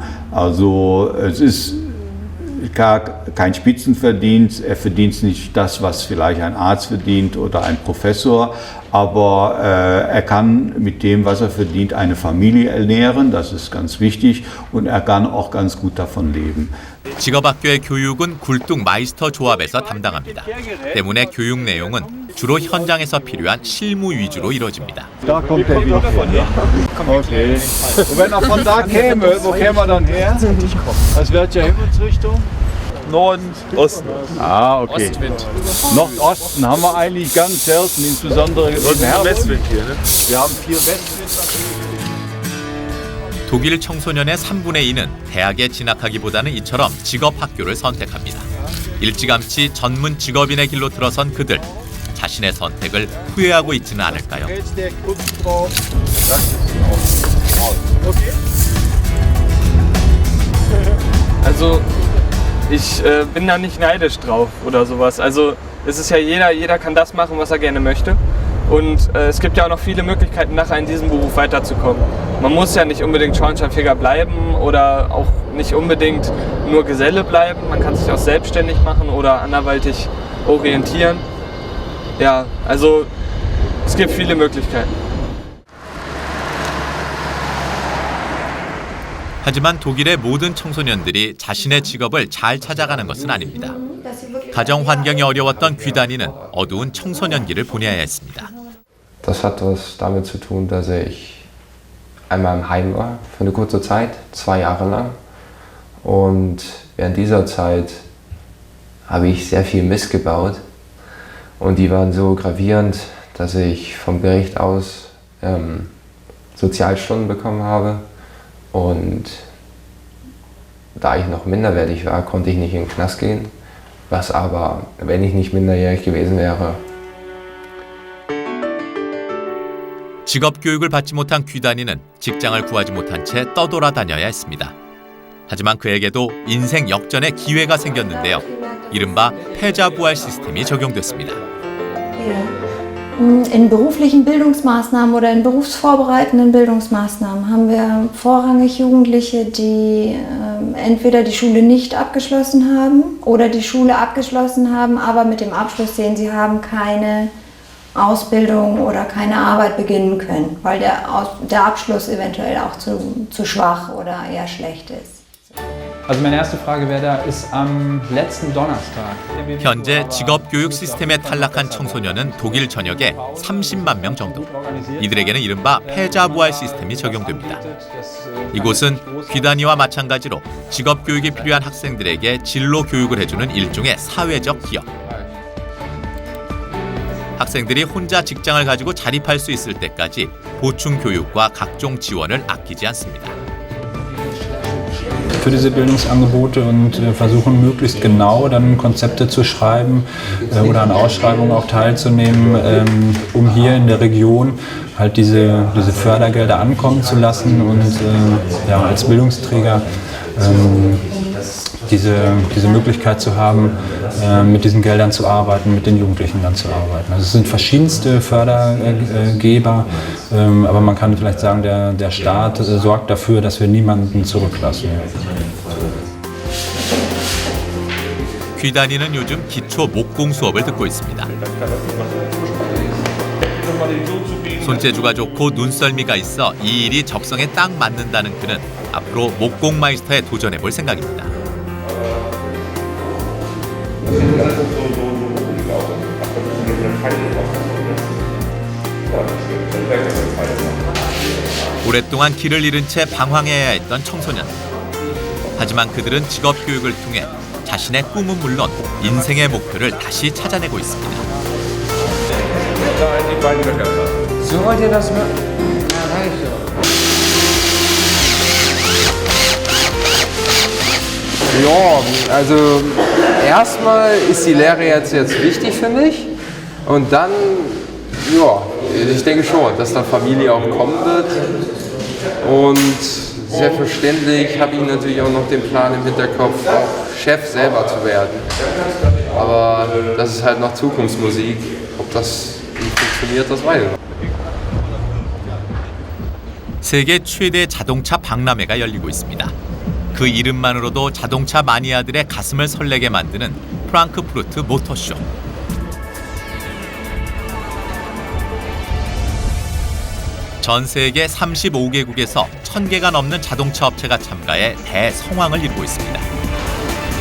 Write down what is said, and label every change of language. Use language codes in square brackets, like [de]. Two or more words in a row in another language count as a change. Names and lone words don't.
[de] Also es ist gar kein Spitzenverdienst, er verdient nicht das, was vielleicht ein Arzt verdient oder ein Professor, aber er kann mit dem, was er verdient, eine Familie ernähren, das ist ganz wichtig, und er kann auch ganz gut davon leben. [ko] 직업학교의 교육은 굴뚝 마이스터 조합에서 담당합니다. 때문에 교육 내용은 주로 현장에서 필요한 실무 위주로 이루어집니다. [de] Da kommt der Weg von, ja? Okay. Und wenn er von da käme, wo käme er dann her? Aus welcher Himmelsrichtung? Norden, Osten. Ah, okay. Ostwind. Nordosten haben wir eigentlich ganz selten, insbesondere im Herbst. Wir haben 4 Westwind. [ko] 독일 청소년의 3분의 2는 대학에 진학하기보다는 이처럼 직업학교를 선택합니다. 일찌감치 전문 직업인의 길로 들어선 그들. 자신의 선택을 후회하고 있지는 않을까요? [de] Also ich bin da nicht neidisch drauf oder sowas. Also es ist ja jeder kann das machen, was er gerne möchte. Und es gibt ja auch noch viele Möglichkeiten, nachher in diesem Beruf weiterzukommen. Man muss ja nicht unbedingt Schornsteinfeger bleiben oder auch nicht unbedingt nur Geselle bleiben. Man kann sich auch selbstständig machen oder anderweitig orientieren. Ja, also es gibt viele Möglichkeiten. [ko] 하지만 독일의 모든 청소년들이 자신의 직업을 잘 찾아가는 것은 아닙니다. 가정 환경이 어려웠던 귀단이는 어두운 청소년기를 보내야 했습니다. [de] Das hat was damit zu tun, dass ich einmal im Heim war für eine kurze Zeit, 2 Jahre lang. Und während dieser Zeit habe ich sehr viel Mist gebaut. Und die waren so gravierend, dass ich vom Gericht aus Sozialstunden bekommen habe. Und da ich noch minderwertig war, konnte ich nicht in den Knast gehen. Was aber, wenn ich nicht minderjährig gewesen wäre, [ko] 직업교육을 받지 못한 귀단이는 직장을 구하지 못한 채 떠돌아다녀야 했습니다. 하지만 그에게도 인생 역전의 기회가 생겼는데요. 이른바 패자부활 시스템이 적용됐습니다. [de] In beruflichen Bildungsmaßnahmen oder in berufsvorbereitenden Bildungsmaßnahmen haben wir vorrangig Jugendliche, die entweder die Schule nicht abgeschlossen haben oder die Schule abgeschlossen haben, aber mit dem Abschluss sehen, sie haben keine Ausbildung oder keine Arbeit beginnen können, weil der Abschluss eventuell auch zu schwach oder eher schlecht ist. Also meine erste Frage wäre da, ist am letzten Donnerstag. [ko] 현재 직업교육 시스템에 탈락한 청소년은 독일 전역에 30만 명 정도. 이들에게는 이른바 패자부활 시스템이 적용됩니다. 이곳은 귀단이와 마찬가지로 직업교육이 필요한 학생들에게 진로 교육을 해주는 일종의 사회적 기업. 학생들이 혼자 직장을 가지고 자립할 수 있을 때까지 보충 교육과 각종 지원을 아끼지 않습니다. [de] Für diese Bildungsangebote und versuchen möglichst genau dann Konzepte zu schreiben oder an Ausschreibungen auch teilzunehmen, um hier in der Region halt diese Fördergelder ankommen zu lassen und ja, als Bildungsträger diese Möglichkeit zu haben, mit diesen Geldern zu arbeiten, mit den Jugendlichen dann zu arbeiten. Also es sind verschiedenste Fördergeber, aber man kann vielleicht sagen, der Staat sorgt dafür, dass wir niemanden zurücklassen. [ko] 귀단이는 요즘 기초 목공 수업을 듣고 있습니다. 손재주가 좋고 눈썰미가 있어 이 일이 적성에 딱 맞는다는 그는 앞으로 목공 마이스터에 도전해 볼 생각입니다. 오랫동안 길을 잃은 채 방황해야 했던 청소년. 하지만 그들은 직업교육을 통해 자신의 꿈은 물론 인생의 목표를 다시 찾아내고 있습니다. [de] So wollt ihr das machen? Ja, also erstmal ist die Lehre jetzt wichtig für mich und dann, ja, ich denke schon, dass da Familie auch kommen wird und selbstverständlich habe ich natürlich auch noch den Plan im Hinterkopf, auch Chef selber zu werden. Aber das ist halt noch Zukunftsmusik, ob das funktioniert, das weiß ich noch. [ko] 세계 최대 자동차 박람회가 열리고 있습니다. 그 이름만으로도 자동차 마니아들의 가슴을 설레게 만드는 프랑크푸르트 모터쇼. 전 세계 35개국에서 1000개가 넘는 자동차 업체가 참가해 대성황을 이루고 있습니다.